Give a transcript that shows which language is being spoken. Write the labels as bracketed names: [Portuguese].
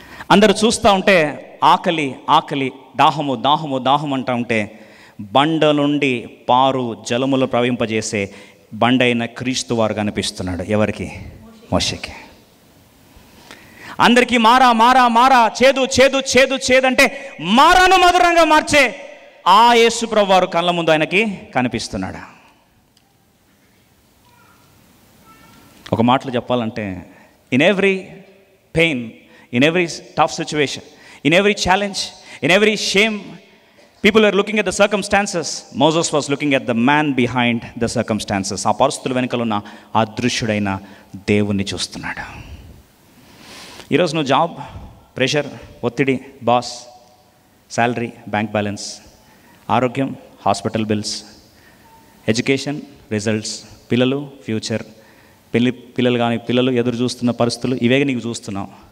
[Telugu] అందరూ చూస్తూ ఉంటే ఆకలి ఆకలి, దాహము దాహము దాహం అంటూ ఉంటే బండ నుండి పారు జలములు ప్రవహింపజేసే బండ అయిన క్రీస్తు వారు కనిపిస్తున్నాడు. ఎవరికి? మోషేకి. అందరికీ మారా మారా మారా, చేదు చేదు చేదు చేదంటే మారాను మధురంగా మార్చే ఆ యేసు ప్రభువు వారు కళ్ళ ముందు ఆయనకి కనిపిస్తున్నాడు. ఒక మాటలో చెప్పాలంటే, [English] In every pain, in every tough situation, in every challenge, in every shame, people are looking at the circumstances. Moses was looking at the man behind the circumstances. [Telugu] ఆ పరిస్థితుల వెనుకల ఉన్న అదృశ్యుడైన దేవుణ్ణి చూస్తున్నాడు. ఈరోజు నువ్వు జాబ్, ప్రెషర్, ఒత్తిడి, బాస్, శాలరీ, బ్యాంక్ బ్యాలెన్స్, ఆరోగ్యం, హాస్పిటల్ బిల్స్, ఎడ్యుకేషన్, రిజల్ట్స్, పిల్లలు, ఫ్యూచర్, పిల్లలు కానీ పిల్లలు ఎదురు చూస్తున్న పరిస్థితులు, ఇవే నీకు చూస్తున్నావు.